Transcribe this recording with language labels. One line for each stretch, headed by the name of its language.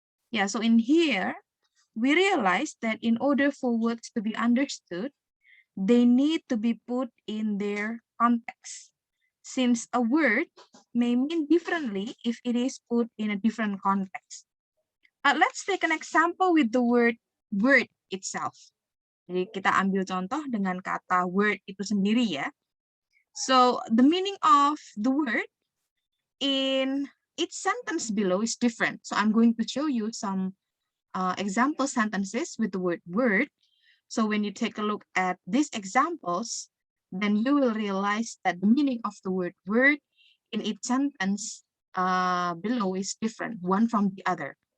English: Yeah, so in here, we realize that in order for words to be understood, they need to be put in their context, since a word may mean differently if it is put in a different context. Let's take an example with the word itself.
Indonesian: Jadi kita ambil contoh dengan kata word itu sendiri ya.
English: So the meaning of the word in each sentence below is different. So I'm going to show you some example sentences with the word word. So when you take a look at these examples, then you will realize that the meaning of the word word in each sentence below is different, one from the other.